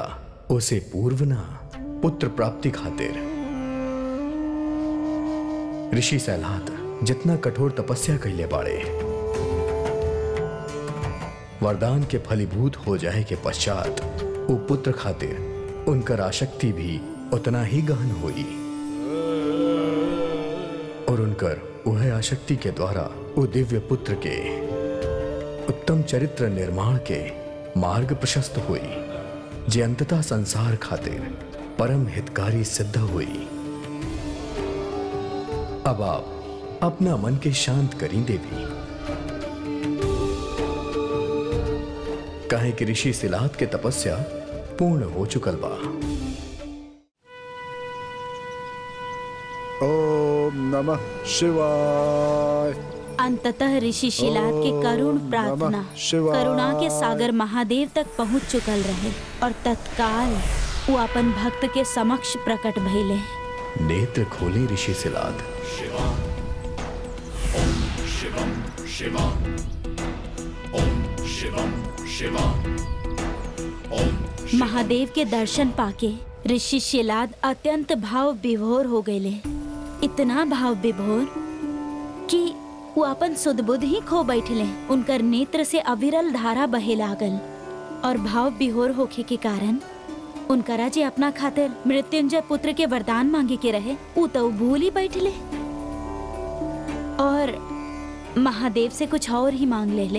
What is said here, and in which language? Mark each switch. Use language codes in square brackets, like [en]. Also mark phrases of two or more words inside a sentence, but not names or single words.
[bho] उसे पूर्व ना पुत्र प्राप्ति खातिर ऋषि शिलाद जितना कठोर तपस्या कैले बाड़े, वरदान के फलीभूत हो जाए के पश्चात वो पुत्र खातिर उनकर आसक्ति भी उतना ही गहन हुई और उनकर वह आसक्ति के द्वारा वो दिव्य पुत्र के उत्तम चरित्र निर्माण के मार्ग प्रशस्त हुई, जे अंततः संसार खातिर परम हितकारी सिद्ध हुई। अब आप अपना मन के शांत करी देवी, काहे कि ऋषि शिलाद के तपस्या पूर्ण हो चुकल बा। [sa] ओम नमः शिवाय। [bho] अंततः ऋषि शिलाद के करुण प्रार्थना करुणा के सागर महादेव तक पहुंच चुकल रहे और तत्काल वो अपन भक्त के समक्ष प्रकट भइले। नेत्र खोले ऋषि शिलाद। [sa] ओम शिवम शिवम, ओम शिवम शिवम, ओम। [bho] महादेव के दर्शन पाके ऋषि शिलाद अत्यंत भाव विभोर हो गए। इतना भाव विभोर कि वो अपन सुध-बुध ही खो बैठले। उनकर नेत्र से अविरल धारा बहे लागल और भाव विभोर होखे के कारण उनकरा जे अपना खातिर मृत्युंजय पुत्र के वरदान मांगे के रहे, वो तो भूल ही बैठले और महादेव से कुछ और ही मांग ले।